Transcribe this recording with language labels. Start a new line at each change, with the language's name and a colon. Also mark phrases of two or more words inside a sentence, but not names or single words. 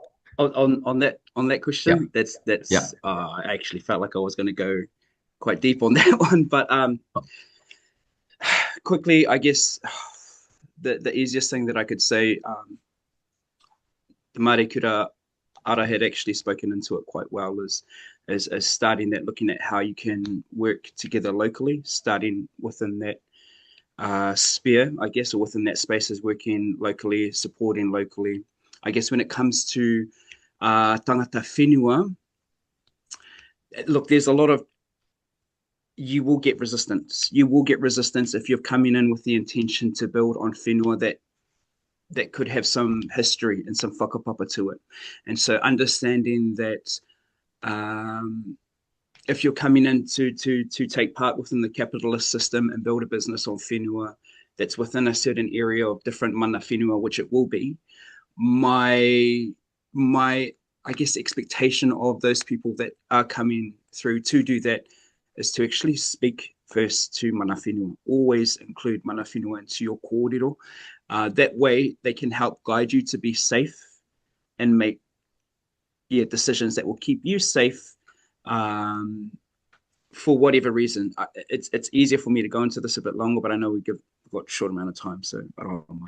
English: On that question, I actually felt like I was going to go quite deep on that one, but quickly, I guess the easiest thing that I could say, the Māori Kura Ara had actually spoken into it quite well, is starting that, looking at how you can work together locally, starting within that sphere, I guess, or within that space, is working locally, supporting locally. I guess when it comes to
Māori: tangata whenua,
English: look, there's a lot of, you will get resistance. You will get resistance if you're coming in with the intention to build on whenua that could have some history and some whakapapa to it. And so understanding that if you're coming in to take part within the capitalist system and build a business on whenua that's within a certain area of different
Māori: mana whenua,
English: which it will be, my I guess expectation of those people that are coming through to do that is to actually speak first to
Māori: mana whenua.
English: Always include
Māori: mana whenua
English: into your kōrero. That way they can help guide you to be safe and make decisions that will keep you safe for whatever reason. It's easier for me to go into this a bit longer, but I know we've got a short amount of time, so I don't mind.